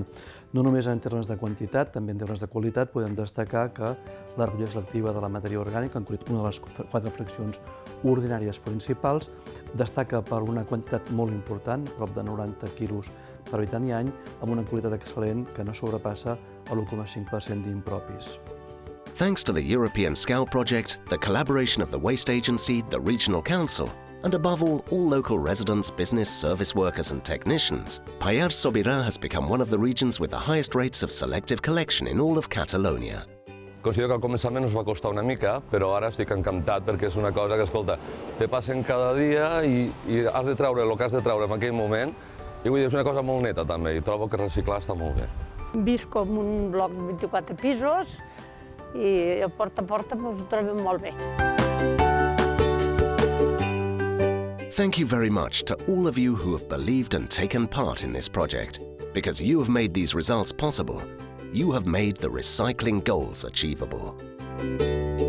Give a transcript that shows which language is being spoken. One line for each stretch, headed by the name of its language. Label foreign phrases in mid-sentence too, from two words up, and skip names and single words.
Catalan: No només en termes de quantitat, també en termes de qualitat, podem destacar que la recollida selectiva de la matèria orgànica, en concret una de les 4 fraccions ordinàries principals, destaca per una quantitat molt important, prop de 90 quilos per habitant i any, amb una qualitat excel·lent que no sobrepassa el 1,5% d'impropis.
English: Thanks to the European Scout project, the collaboration of the Waste Agency, the Regional Council, and above all local residents, business, service workers and technicians, PALLARS Sobirà has become one of the regions with the highest rates of selective collection in all of Catalonia.
Catalan: Considero que al començament us va costar una mica, però ara estic encantat perquè és una cosa que, escolta, te passen cada dia i has de treure el que has de treure en aquell moment i vull dir, és una cosa molt neta també i trobo que reciclar està molt bé. Visc com un bloc de 24 pisos i a porta ho trobem molt bé.
English: Thank you very much to all of you who have believed and taken part in this project. Because you have made these results possible, you have made the recycling goals achievable.